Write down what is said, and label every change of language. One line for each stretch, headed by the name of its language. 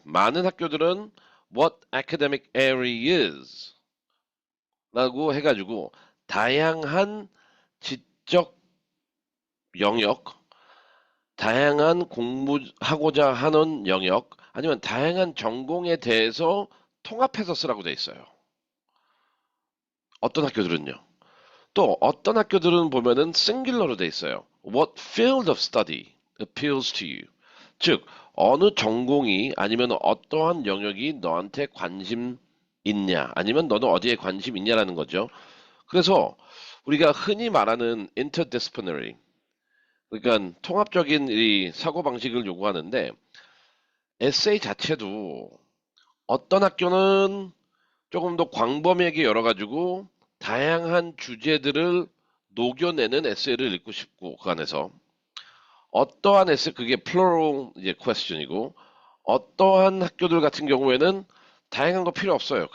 Korean: 많은 학교들은
English: what academic area is
Korean: 라고 해가지고 다양한 지적 영역, 다양한 공부하고자 하는 영역, 아니면 다양한 전공에 대해서 통합해서 쓰라고 돼 있어요. 어떤 학교들은요. 또 어떤 학교들은 보면은 싱귤러로 돼 있어요.
English: What field of study appeals to you?
Korean: 즉, 어느 전공이 아니면 어떠한 영역이 너한테 관심 있냐, 아니면 너는 어디에 관심 있냐라는 거죠. 그래서 우리가 흔히 말하는 interdisciplinary, 그러니까 통합적인 이 사고방식을 요구하는데 에세이 자체도 어떤 학교는 조금 더 광범위하게 열어가지고 다양한 주제들을 녹여내는 에세이를 읽고 싶고 그 안에서 어떠한 에세이 그게 plural 이제 question이고 어떠한 학교들 같은 경우에는 다양한 거 필요 없어요.